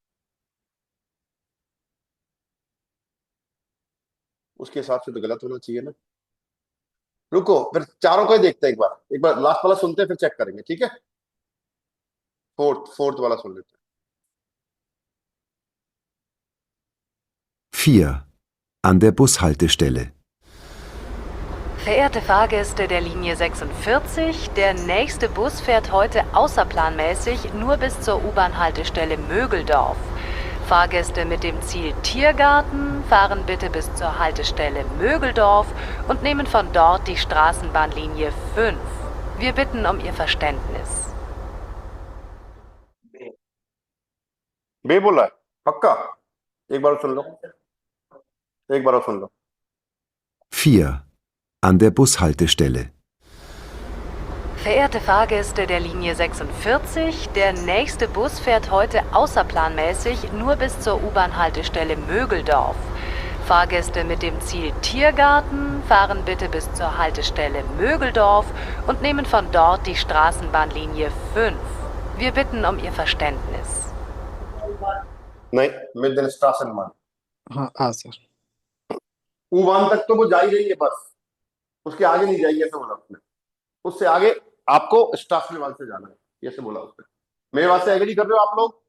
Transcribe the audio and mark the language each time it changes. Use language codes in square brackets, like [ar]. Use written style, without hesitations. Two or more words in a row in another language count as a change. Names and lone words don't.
[hi] उसके हिसाब से तो गलत होना चाहिए ना। रुको, फिर चारों को ही देखते हैं एक बार लास्ट वाला सुनते हैं, फिर चेक करेंगे, ठीक है। फोर्थ वाला सुन लेते हैं। [de] 4. An der Bushaltestelle. Verehrte Fahrgäste der Linie 46, der nächste Bus fährt heute außerplanmäßig nur bis zur U-Bahn-Haltestelle Mögeldorf. Fahrgäste mit dem Ziel Tiergarten fahren bitte bis zur Haltestelle Mögeldorf und nehmen von dort die Straßenbahnlinie 5. Wir bitten um Ihr Verständnis. [hi] बे बोला है पक्का? एक बार सुन लो, एक बार सुन लो। [de] 4. An der Bushaltestelle. Verehrte Fahrgäste der Linie 46, der nächste Bus fährt heute außerplanmäßig nur bis zur U-Bahn-Haltestelle Mögeldorf. Fahrgäste mit dem Ziel Tiergarten fahren bitte bis zur Haltestelle Mögeldorf und nehmen von dort die Straßenbahnlinie 5. Wir bitten um Ihr Verständnis. नहीं, mit Straßen [hi] हाँ सर। U-Bahn तक तो वो जा ही रही है बस, उसके आगे नहीं जाएगी, ऐसा बोला उसने। उससे आगे आपको स्ट्रासन से जाना है, ऐसे बोला उसने। मेरे बात से एग्री कर रहे हो आप लोग?